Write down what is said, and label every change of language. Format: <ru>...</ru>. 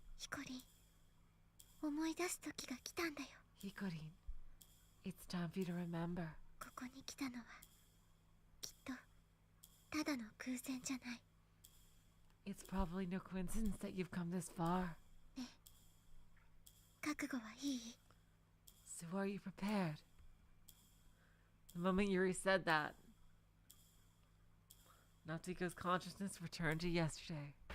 <ja>ヒコリン、思い出す時が来たんだよ。</ja> <en>Hikorin, it's time for you to remember.</en> <ja>ここに来たのはきっとただの偶然じゃない。</ja> <en>It's probably no coincidence that you've come this far.</en> <ja>覚悟はいい？</ja> <en>So are you prepared? The moment Yuri said that, Natsuko's consciousness returned to yesterday.</en>